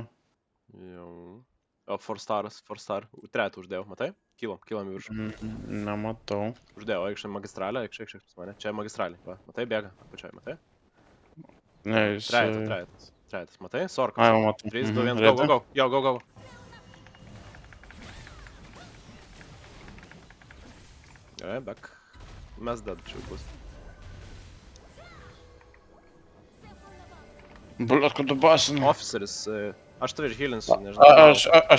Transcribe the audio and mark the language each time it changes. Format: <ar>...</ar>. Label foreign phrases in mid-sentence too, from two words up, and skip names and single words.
<lt>Jau. O, 4 staras, 4 star. Tretą uždėjau, matai? Kylam į viršų. Nematau. Uždėjau, eikščiai magistralę, eikščiai pas mane. Čia magistralė, va. Matai, bėga, apačioj, matai? Ne, jis... Trejetas, matai? Sorkas. Ai, jau matau. 3, 2, 1,</lt> <en>go, go, go. Jo, go, go.</en> <lt>Gerai, back. Mes dead čia bus. Blet, kad tu basinu. Officeris, aš tave išhealinsiu, nežinau.</lt>